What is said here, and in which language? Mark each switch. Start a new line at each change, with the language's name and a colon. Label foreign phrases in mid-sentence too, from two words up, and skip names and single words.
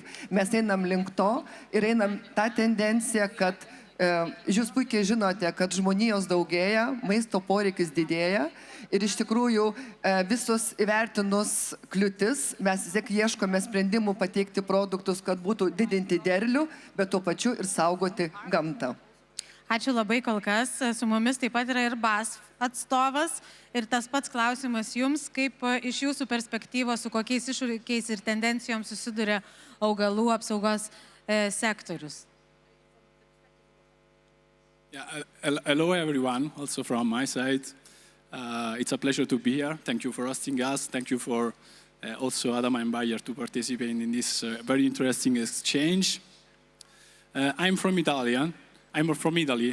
Lithuanian: Mes einam link to ir einam tą tendenciją, kad jūs puikiai žinote, kad žmonijos daugėja, maisto poreikis didėja ir iš tikrųjų visus įvertinus kliūtis, mes vis tiek ieškome sprendimų pateikti produktus, kad būtų didinti derlių, bet tuo pačiu ir saugoti gamtą. Ačiū labai kol kas. Su mumis taip pat yra ir BASF atstovas ir tas pats klausimas jums, kaip iš jūsų perspektyvos, su kokiais iššūkiais ir tendencijom susiduria augalų apsaugos sektorius.
English: Hello everyone, also from my side. It's a pleasure to be here. Thank you for hosting us. Thank you for also Adama and Bayer to participate in this very interesting exchange. I'm from Italy. I'm from Italy.